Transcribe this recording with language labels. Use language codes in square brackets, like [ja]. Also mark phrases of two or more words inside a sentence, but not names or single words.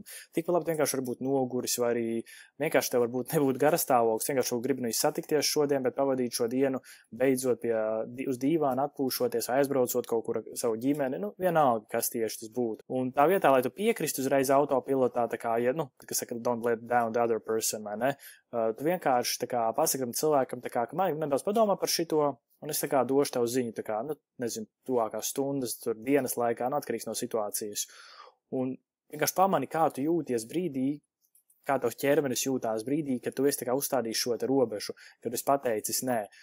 [lv] Tikpat labi vienkārši varbūt noguris, vai arī vienkārši tev varbūt nebūtu garastāvoklis, vienkārši gribi satikties šodien, bet pavadīt šo dienu beidzot uz dīvāna atpūšoties, aizbraucot kaut kur savu ģimeni, vienalga, kas tieši tas būtu. Un tā vietā, lai tu piekristu uzreiz autopilotā, tā kā, kas saka, [en] don't let down the other person, [lv] vai ne? Tu vienkārši tā kā pasakam cilvēkam, tā kā, ka man nedaudz padomā par šito, un es tā kā došu tev ziņu, tā kā, nezinu, tuvākās stundas, tur dienas laikā, atkarīgs no situācijas. Un vienkārši pamani, kā tu jūties brīdī, kā tavs ķermenis jūtās brīdī, kad tu esi tā kā uzstādījis šo te robežu, kad esi pateicis nē.